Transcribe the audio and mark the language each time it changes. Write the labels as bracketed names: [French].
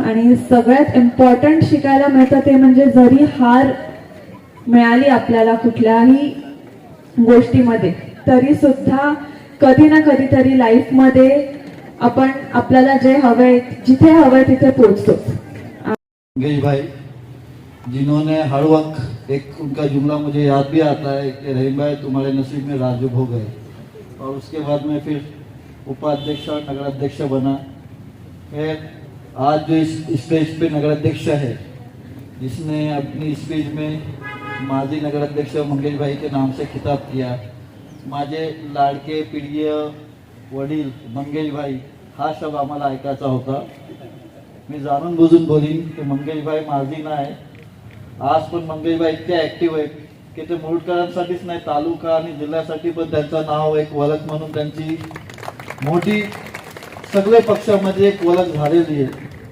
[Marathi] आणि सगळ्यात इम्पॉर्टंट शिकायला मिळतं ते म्हणजे जरी हार मिळाली आपल्याला कुठल्याही गोष्टीमध्ये, तरी सुद्धा कधी ना कधीतरी लाईफमध्ये आपण आपल्याला जे हवंय, जिथे हवंय तिथे पोहोचतो. [Hindi] मंगेश भाई जिन्होंने हर वक्त एक उनका जुमला मुझे याद भी आता है कि रहीम भाई तुम्हारे नसीब में राजयोग हो गए, और उसके बाद में फिर उपाध्यक्ष और नगराध्यक्ष बना. फिर आज जो इस स्टेज पे नगराध्यक्ष है, जिसने अपनी स्पीच में माजी नगराध्यक्ष मंगेश भाई के नाम से खिताब किया, [Marathi] माझे लाडके प्रिय वडील मंगेश भाई, हा शब्द आम्हाला ऐकायचा होता. मी जाणून बुजून बोलीन की मंगेश भाई माजी नाही, आज पण मंगेश भाई इतके ऍक्टिव्ह आहेत की ते मुरुडकरांसाठीच नाही, तालुका आणि जिल्ह्यासाठी पण त्यांचं नाव एक ओळख म्हणून त्यांची मोठी सगळे पक्षामध्ये एक ओळख झालेली आहे.